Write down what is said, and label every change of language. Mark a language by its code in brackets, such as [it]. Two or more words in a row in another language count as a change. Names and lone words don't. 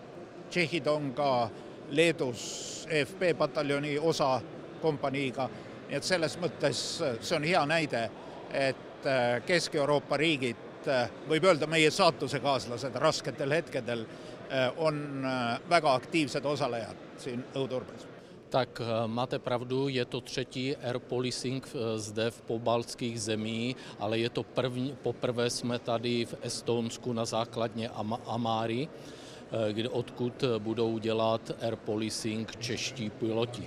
[et] Tšehhid on ka Leedus EFP pataljoni osa kompaniiga, nii et selles mõttes see on hea näide, et Kesk-Euroopa riigid, võib öelda meie saatusekaaslased rasketel hetkedel, on väga aktiivsed osalejad siin õhuturbes. [cs] Tak máte pravdu, je to 3. [en] air policing [cs] zde v pobaltských zemí, ale je to poprvé jsme tady v Estonsku na základně Amáry, odkud budou dělat [en] air policing [cs] čeští piloti.